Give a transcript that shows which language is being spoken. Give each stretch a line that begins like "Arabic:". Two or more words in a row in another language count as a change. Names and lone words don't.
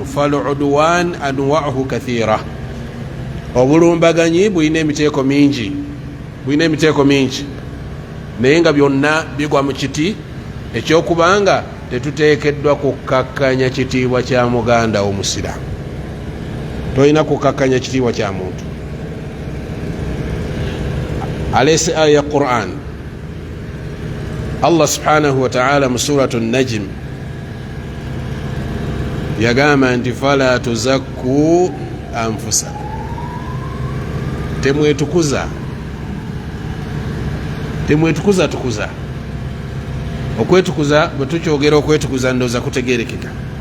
Arabic: فالعدوان أنواعه كثيرة,
Ganda: obulumbaganyi bulina emiteeko mingi, bulina emiteeko mingi, naye nga byonna bigwa mu kiti ekyokubanga tetuteekeddwa kukkakkanya kitiibwa kya muganda omusiraamu. Tolina kukkakkanya kitiibwa kya muntu. Alese aya ya Qur'an,
Arabic: الله سبحانه وتعالى
Ganda: mu suratu Najm yagamba nti
Arabic: فلا تزكوا أنفسكم,
Ganda: temwetukuza, temwetukuza tukuza. Okwetukuza bwe tukyogera okwetukuza ndooza kutegerekeka.